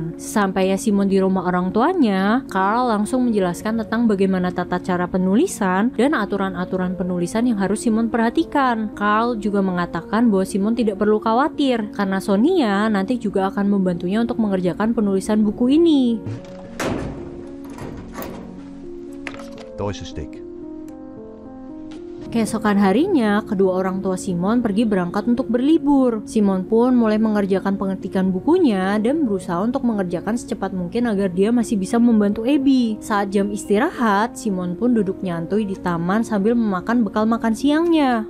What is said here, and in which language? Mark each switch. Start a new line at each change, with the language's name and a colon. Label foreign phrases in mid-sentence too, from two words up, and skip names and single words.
Indonesian: Sesampainya Simon di rumah orang tuanya, Carl langsung menjelaskan tentang bagaimana tata cara penulisan dan aturan-aturan penulisan yang harus Simon perhatikan. Carl juga mengatakan bahwa Simon tidak perlu khawatir karena Sonia nanti juga akan membantunya untuk mengerjakan penulisan buku ini.
German: Da ist ein Steak.
Indonesian: Keesokan harinya, kedua orang tua Simon pergi berangkat untuk berlibur. Simon pun mulai mengerjakan pengetikan bukunya dan berusaha untuk mengerjakan secepat mungkin agar dia masih bisa membantu Abby. Saat jam istirahat, Simon pun duduk nyantui di taman sambil memakan bekal makan siangnya.